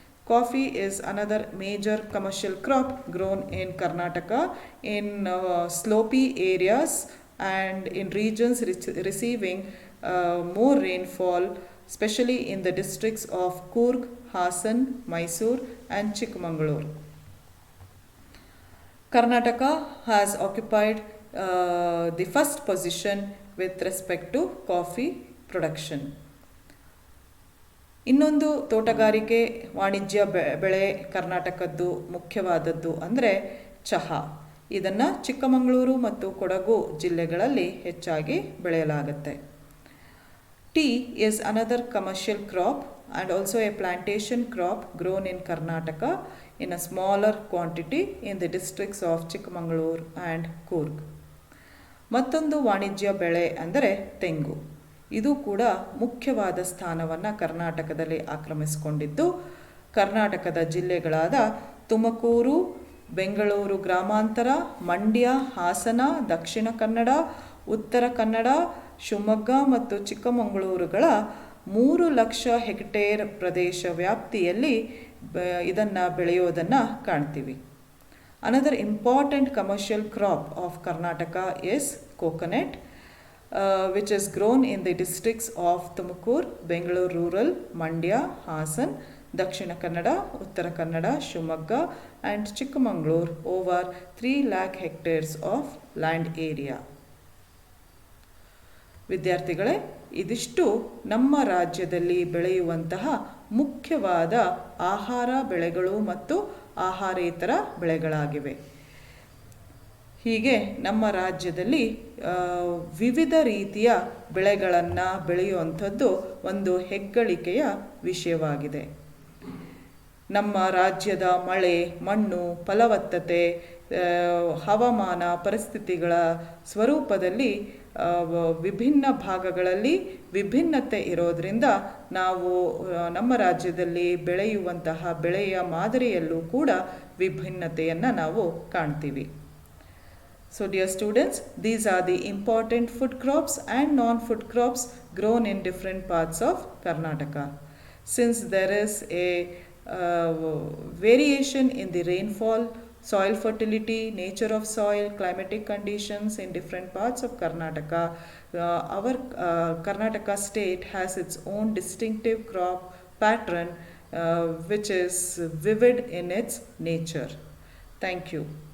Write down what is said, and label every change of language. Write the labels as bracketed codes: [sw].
[en] Coffee is another major commercial crop grown in Karnataka in slopy areas and in regions receiving more rainfall, especially in the districts of Coorg, Hassan, Mysore and Chikmagalur. Karnataka has occupied the first position with respect to coffee production. [kn] ಇನ್ನೊಂದು ತೋಟಗಾರಿಕೆ ವಾಣಿಜ್ಯ ಬೆಳೆ ಕರ್ನಾಟಕದ್ದು ಮುಖ್ಯವಾದದ್ದು ಅಂದರೆ ಚಹಾ. ಇದನ್ನು ಚಿಕ್ಕಮಗಳೂರು ಮತ್ತು ಕೊಡಗು ಜಿಲ್ಲೆಗಳಲ್ಲಿ ಹೆಚ್ಚಾಗಿ ಬೆಳೆಯಲಾಗುತ್ತೆ. [en] Tea is another commercial crop and also a plantation crop grown in Karnataka in a smaller quantity in the districts of Chikmagalur and Coorg. [kn] ಮತ್ತೊಂದು ವಾಣಿಜ್ಯ ಬೆಳೆ ಅಂದರೆ ತೆಂಗು. ಇದು ಕೂಡ ಮುಖ್ಯವಾದ ಸ್ಥಾನವನ್ನು ಕರ್ನಾಟಕದಲ್ಲಿ ಆಕ್ರಮಿಸಿಕೊಂಡಿದ್ದು ಕರ್ನಾಟಕದ ಜಿಲ್ಲೆಗಳಾದ ತುಮಕೂರು, ಬೆಂಗಳೂರು ಗ್ರಾಮಾಂತರ, ಮಂಡ್ಯ, ಹಾಸನ, ದಕ್ಷಿಣ ಕನ್ನಡ, ಉತ್ತರ ಕನ್ನಡ, ಶಿವಮೊಗ್ಗ ಮತ್ತು ಚಿಕ್ಕಮಗಳೂರುಗಳ 3 ಲಕ್ಷ ಹೆಕ್ಟೇರ್ ಪ್ರದೇಶ ವ್ಯಾಪ್ತಿಯಲ್ಲಿ ಇದನ್ನು ಬೆಳೆಯೋದನ್ನು ಕಾಣ್ತೀವಿ. [en] Another important commercial crop of Karnataka is coconut, which is grown in the districts of Tumakuru, Bengaluru Rural, Mandya, Hassan, Dakshina Kannada, Uttara Kannada, Shivamogga and Chikmagalur over 3 lakh hectares of land area. [kn] ವಿದ್ಯಾರ್ಥಿಗಳೇ, ಇದಿಷ್ಟು ನಮ್ಮ ರಾಜ್ಯದಲ್ಲಿ ಬೆಳೆಯುವಂತಹ ಮುಖ್ಯವಾದ ಆಹಾರ ಬೆಳೆಗಳು ಮತ್ತು ಆಹಾರೇತರ ಬೆಳೆಗಳಾಗಿವೆ. ಹೀಗೆ ನಮ್ಮ ರಾಜ್ಯದಲ್ಲಿ ವಿವಿಧ ರೀತಿಯ ಬೆಳೆಗಳನ್ನು ಬೆಳೆಯುವಂಥದ್ದು ಒಂದು ಹೆಗ್ಗಳಿಕೆಯ ವಿಷಯವಾಗಿದೆ. ನಮ್ಮ ರಾಜ್ಯದ ಮಳೆ, ಮಣ್ಣು, ಫಲವತ್ತತೆ, ಹವಾಮಾನ ಪರಿಸ್ಥಿತಿಗಳ ಸ್ವರೂಪದಲ್ಲಿ ವಿಭಿನ್ನ ಭಾಗಗಳಲ್ಲಿ ವಿಭಿನ್ನತೆ ಇರೋದರಿಂದ ನಾವು ನಮ್ಮ ರಾಜ್ಯದಲ್ಲಿ ಬೆಳೆಯುವಂತಹ ಬೆಳೆಯ ಮಾದರಿಯಲ್ಲೂ ಕೂಡ ವಿಭಿನ್ನತೆಯನ್ನು ನಾವು ಕಾಣ್ತೀವಿ. [en] So dear students, these are the important food crops and non-food crops grown in different parts of Karnataka. Since there is a variation in the rainfall, soil fertility, nature of soil, climatic conditions in different parts of Karnataka, our Karnataka state has its own distinctive crop pattern which is vivid in its nature. Thank you.